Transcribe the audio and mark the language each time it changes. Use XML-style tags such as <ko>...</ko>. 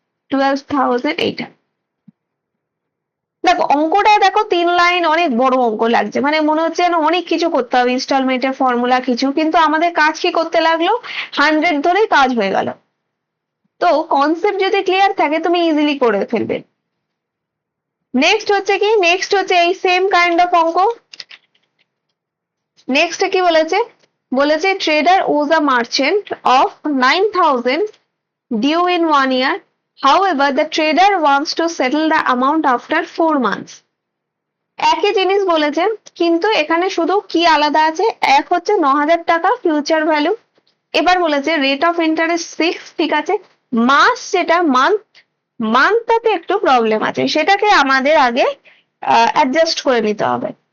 <bn>12,000 এইটা। দেখো অঙ্কটা, দেখো 3 লাইন, অনেক বড় অঙ্ক লাগছে, মানে মনে হচ্ছে যেন অনেক কিছু করতে হবে, ইনস্টলমেন্টের ফর্মুলা কিছু, কিন্তু আমাদের কাজ কি করতে লাগলো, 100 ধরেই কাজ হয়ে গেল। তো কনসেপ্ট যদি ক্লিয়ার থাকে তুমি ইজিলি করে ফেলবে। নেক্সট হচ্ছে কি, নেক্সট হচ্ছে এই সেম কাইন্ড অফ অঙ্ক। নেক্সট কি বলেছে? বলেছে</bn> <en>Trader owes a merchant of 9,000 due in 1 year, however the trader wants to settle the amount after 4 months.</en> <bn>একই জিনিস বলেছে, কিন্তু এখানে শুধু কি আলাদা আছে, এক হচ্ছে 9,000 টাকা ফিউচার ভ্যালু। এবার বলেছে রেট অফ ইন্টারেস্ট 6, ঠিক আছে। মাস, যেটা মান্থটাতে একটু প্রবলেম আছে, সেটাকে আমাদের আগে অ্যাডজাস্ট করে নিতে হবে।</bn>